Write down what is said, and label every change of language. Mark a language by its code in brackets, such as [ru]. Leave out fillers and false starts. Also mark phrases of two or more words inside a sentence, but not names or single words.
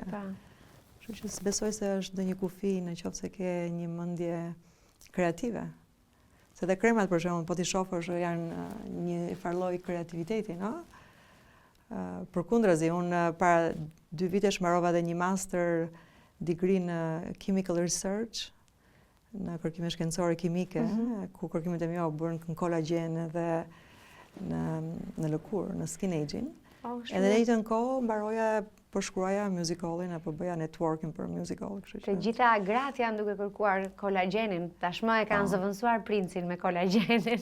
[sq] Kështu që besoj se është ndonjë kufi nëse ke një mendje kreative. Se dhe kremat, për shembull, po ti shohësh janë një farloj kreativiteti, no? Përkundrazi, unë para 2 vitesh mbarova dhe një [en] master degree [sq] në [en] chemical research, [sq] në kërkime shkencore kimike, ku kërkimet e mia u bën në kolagjen dhe në lëkurë, në [en] skin aging. [sq] Edhe në njëjtën kohë mbaroja po shkruaja musicalin apo bëja networking për musical, kështu që. Të gjitha gratë janë duke kërkuar kolagjenin, tashmë e kanë zëvendësuar princin me kolagjenin.